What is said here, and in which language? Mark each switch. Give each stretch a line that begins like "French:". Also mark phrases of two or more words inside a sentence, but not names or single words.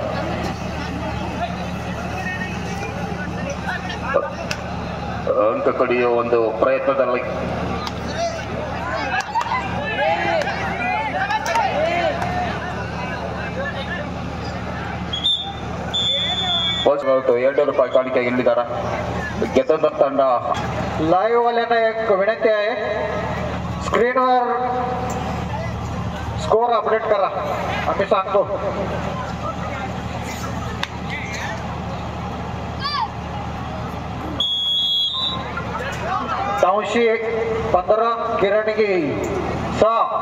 Kannada: ಅಂಕ ಕಡಿಯುವ ಒಂದು ಪ್ರಯತ್ನದಲ್ಲಿ ₹200 काणिके ನೀಡಿದ್ದಾರೆ. ಗೆದ್ದಂತ ತಂಡ
Marathi: लाइव वाले ने एक विनंती आहे, स्क्रीनवर स्कोर अपडेट करा, आम्ही सांगतो. तावशी 15, किरणगी 6.